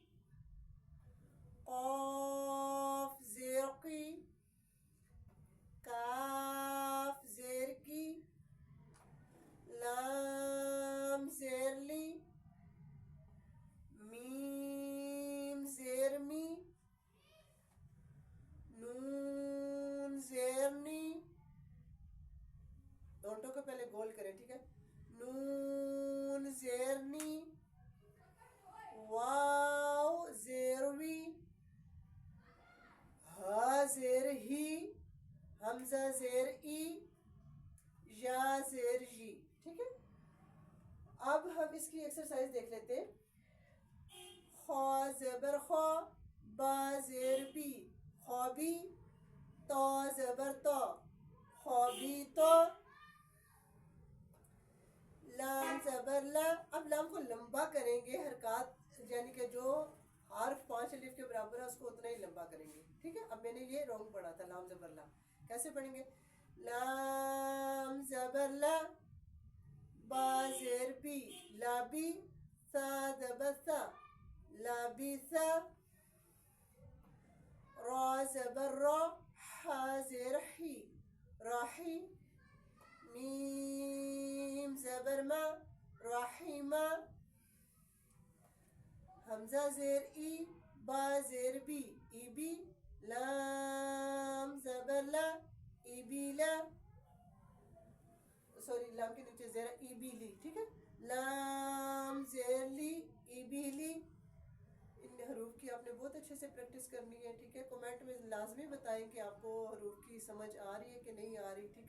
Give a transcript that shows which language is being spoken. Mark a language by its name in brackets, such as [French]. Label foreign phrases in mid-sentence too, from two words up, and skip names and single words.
[Urdu] قاف زیر قی، کاف زیر کی، لام زیر لی، میم زیر می، نون زیر نی، دونٹوں کو پہلے گول کریں، ٹھیک ہے؟ نون زیر نی، واو زیر وی، ہا زیر ہی، حمزہ زیر ای، یا زیر جی، ٹھیک ہے؟ اب ہم اس کی ایکسرسائز دیکھ لیتے ہیں۔ خا زبر خا، با زیر بی، خوابی، تا زبر تا، خوابی تا، لام زبر لا۔ اب لام کو لمبا کریں گے، حرکات یعنی کہ جو حرف 5 الف کے برابر ہے اس کو اتنا ہی لمبا کریں گے، ٹھیک ہے؟ اب میں نے یہ رونگ پڑھا تھا، لام زبر لا کیسے پڑھیں گے؟ لام زبر لا، با زیر بی، لابی، سا زبر سا، لابی سا، را زبر را، ہا زیر حی، راحی، میم زبر ما، رحیمہ، حمزہ زیر ای، با زیر بی، ای بی، لام زبر لا، ای بی لا، سوری لام کے نیچے زیر ای بی لی، ٹھیک ہے؟ لام زیر لی، ای بی لی۔ ان حروف کی آپ نے بہت اچھے سے پریکٹس کرنی ہے، ٹھیک ہے؟ کمنٹ میں لازمی بتائیں کہ آپ کو حروف کی سمجھ آ رہی ہے کہ نہیں آ رہی، ٹھیک ہے؟